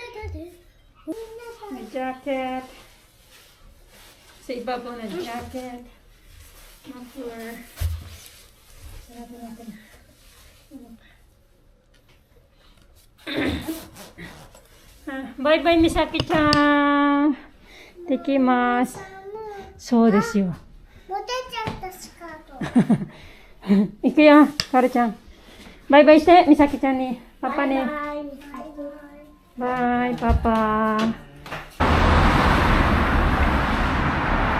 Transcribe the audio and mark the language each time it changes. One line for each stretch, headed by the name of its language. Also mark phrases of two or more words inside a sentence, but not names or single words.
Filipino: May jacket. Sa ibabaw na jacket. Muffler. Sarado natin.
English: Bye-bye, Misaki-chan.
Japanese: Tekimasu. そうですよ。モテちゃったスカート。行くよ、カルちゃん。バイバイして、Misaki-chanに。パパね。バイ、パパ。